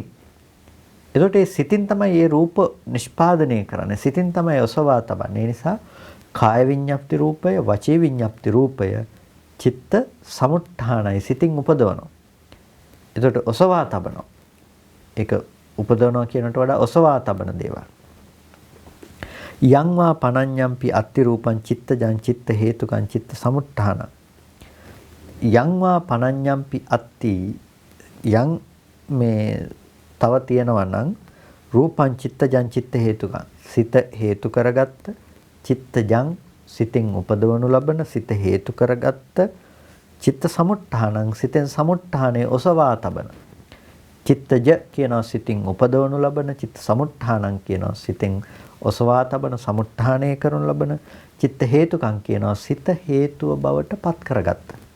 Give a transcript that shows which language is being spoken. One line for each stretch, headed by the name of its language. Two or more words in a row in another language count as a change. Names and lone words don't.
Sinhala: එතකොට මේ සිතින් තමයි මේ රූප නිෂ්පාදනය කරන්නේ. සිතින් තමයි ඔසවා තබන්නේ. ඒ නිසා කාය විඤ්ඤාප්ති රූපය, වචී විඤ්ඤාප්ති රූපය චිත්ත සමුට්ඨානයි. සිතින් උපදවනවා. එතකොට ඔසවා තබනවා. ඒක උපදවනවා කියනට වඩා ඔසවා තබන දේවල්.
Pali: යං වා පනඤ්ඤම්පි අත්ති රූපං චිත්තජං චිත්ත හේතුකං චිත්ත සමුට්ඨාන. යං වා පනඤ්ඤම්පි අත්ති
Sinhala: යං මේ තව තියෙනවා නම්
Pali: රූපං චිත්තජං චිත්ත
Sinhala: හේතුකං සිත හේතු කරගත්ත චිත්තජං සිතෙන් උපදවනු ලබන සිත හේතු කරගත්ත
Pali: චිත්ත සමුට්ඨානං
Sinhala: සිතෙන් සමුට්ඨානේ ඔසවා තබන චිත්තජ කියනවා සිතින් උපදවනු ලබන
Pali: චිත්ත සමුට්ඨානං
Sinhala: කියනවා සිතෙන් ඔසවා තබන සමුට්ඨානය කරනු ලබන
Pali: චිත්ත හේතුකං
Sinhala: කියනවා සිත හේතුව බවට පත් කරගත්ත.